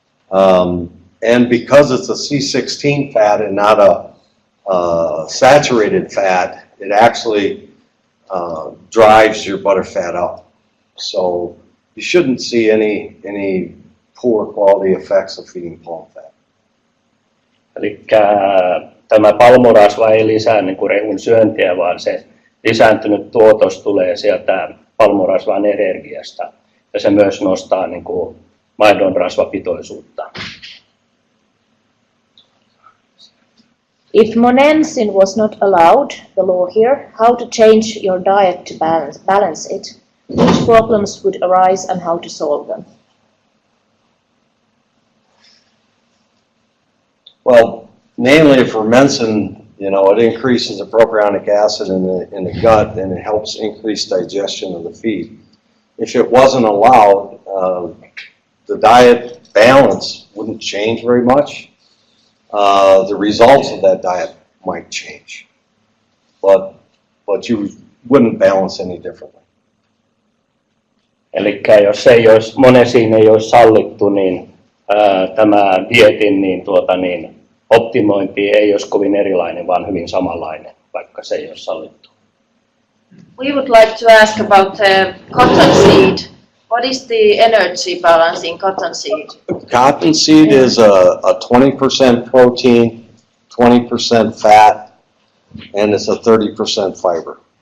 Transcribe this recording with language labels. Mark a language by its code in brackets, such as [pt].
[en] And because it's a C16 fat and not a saturated fat, it actually drives your butter fat up. So you shouldn't see any poor quality effects of feeding palm fat. [fi] Eli tämä palmurasva ei lisää niin kuin rehun syöntiä, vaan se lisääntynyt tuotos tulee sieltä palmurasvan energiasta. Ja se myös nostaa niin kuin maidon rasvapitoisuutta. [en] If monensin was not allowed, the law here, how to change your diet to balance it? Which problems would arise and how to solve them? Well, namely for mensin, it increases the propionic acid in the gut and it helps increase digestion of the feed. If it wasn't allowed, the diet balance wouldn't change very much. The results of that diet might change, but you wouldn't balance any differently. [fi] Eli jos monesiin ei olisi sallittu, niin tämä dietin optimointi ei olisi kovin erilainen, vaan hyvin samanlainen, vaikka se ei olisi sallittu. [en] We would like to ask about cottonseed. What is the energy balance in cottonseed? Cottonseed is a 20% protein, 20% fat, and it's a 30% fiber.